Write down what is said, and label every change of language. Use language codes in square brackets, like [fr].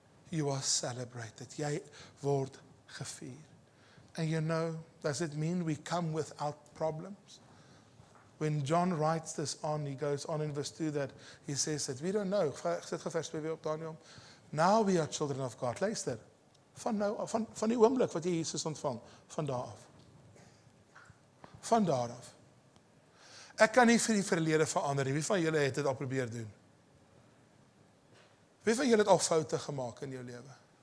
[en] You are celebrated. [af] Jy word gevier. [en] And does it mean we come without problems? When John writes this on, he goes on in verse 2 that he says that we don't know. [af] Ek sit vers 2 weer op Daniel. [en] Now we are children of God. [af] Luister. Van die oomblik wat jy Jesus ontvang, van daar af. Van daar af. Ek kan nie vir die verlede verander nie. Wie van julle het dit al probeer doen? Wie van julle het al foute gemaak in jou lewe?